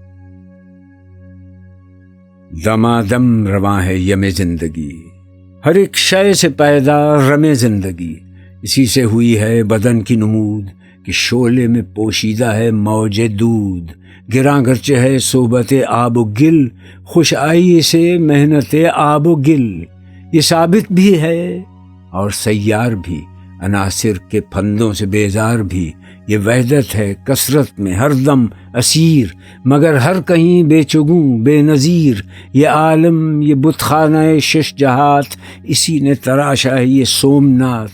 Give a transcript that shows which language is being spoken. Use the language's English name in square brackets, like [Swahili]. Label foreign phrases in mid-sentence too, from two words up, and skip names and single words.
[Urdu] دمادم رواں ہے یم زندگی، ہر ایک شے سے پیدا رم زندگی۔ اسی سے ہوئی ہے بدن کی نمود، کہ شعلے میں پوشیدہ ہے موج دود۔ گراں گرچہ ہے صحبت آب و گل، خوش آئی اسے محنت آب و گل۔ یہ ثابت بھی ہے اور سیار بھی، عناصر کے پھندوں سے بیزار بھی۔ یہ وحدت ہے کثرت میں ہر دم اسیر، مگر ہر کہیں بے چگوں بے نظیر۔ یہ عالم یہ بت خانہ شش جہات، اسی نے تراشا ہے یہ سومناتھ۔